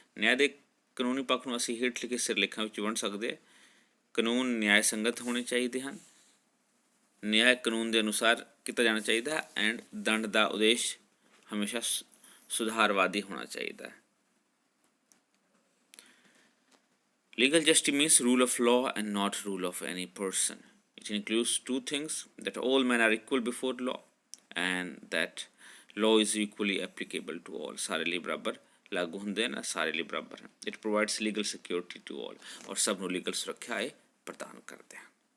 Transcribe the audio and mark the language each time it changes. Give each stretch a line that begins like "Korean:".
Punjabi: ਨਿਆਂ ਦੇ ਕਾਨੂੰਨੀ ਪੱਖ ਨੂੰ ਅਸੀਂ ਹੇਠ ਲਿਖੇ ਸਿਰਲੇਖਾਂ ਵਿੱਚ ਵੰਡ ਸਕਦੇ ਹਾਂ। ਕਾਨੂੰਨ ਨਿਆਂ ਸੰਗਤ ਹੋਣੇ ਚਾਹੀਦੇ ਹਨ, ਨਿਆਂ ਕਾਨੂੰਨ ਦੇ ਅਨੁਸਾਰ ਕੀਤਾ ਜਾਣਾ ਚਾਹੀਦਾ ਹੈ, ਐਂਡ ਦੰਡ ਦਾ ਉਦੇਸ਼ ਹਮੇਸ਼ਾ ਸੁਧਾਰਵਾਦੀ ਹੋਣਾ ਚਾਹੀਦਾ ਹੈ।
English: Legal justice means rule of law and not rule of any person. It includes two things: that all men are equal before law and that law is equally applicable to all.
Punjabi: ਸਾਰੇ ਲਈ ਬਰਾਬਰ ਲਾਗੂ ਹੁੰਦੇ ਹਨ, ਸਾਰੇ ਲਈ ਬਰਾਬਰ ਹਨ।
English: It provides legal security to all,
Punjabi: ਔਰ ਸਭ ਨੂੰ ਲੀਗਲ ਸੁਰੱਖਿਆ ਇਹ ਪ੍ਰਦਾਨ ਕਰਦੇ ਹਨ।